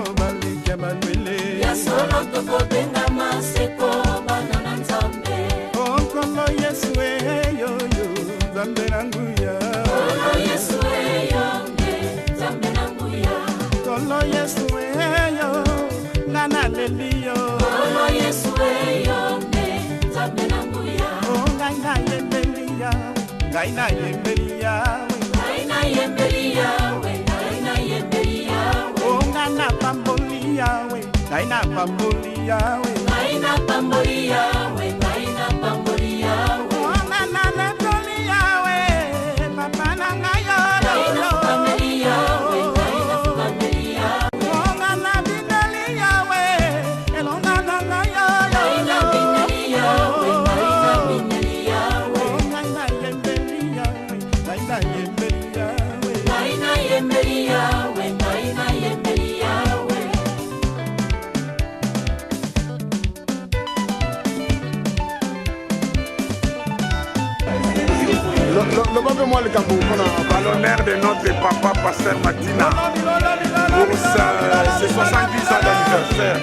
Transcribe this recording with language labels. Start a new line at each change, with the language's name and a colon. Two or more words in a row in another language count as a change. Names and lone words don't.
Lingala: balika balwele ya solo tokobengama seko banda na nzambe okolo yesu yo nzambe na nguya okolo yesu yo nzambe na nguya okolo yesu yo ngana lelio okolo yesu yo nzambe na nguya oh ngaina yemelia ngaina yemelia ngaina yemelia ngaina yemelia oh ngana pambolia ngaina pambolia ngaina pambolia ngaina pambolia oh ngana natolia papa na ngayo ngaina pambolia ngaina pambolia oh ngana binalia elona na ngayo ngaina binalia ngaina binalia ngaina yemelia ngaina yemelia ngaina yemelia ngaina yemelia
French: Levez-moi le capot. À l'honneur de notre papa, Pasteur Matina, pour ses 70 ans d'anniversaire.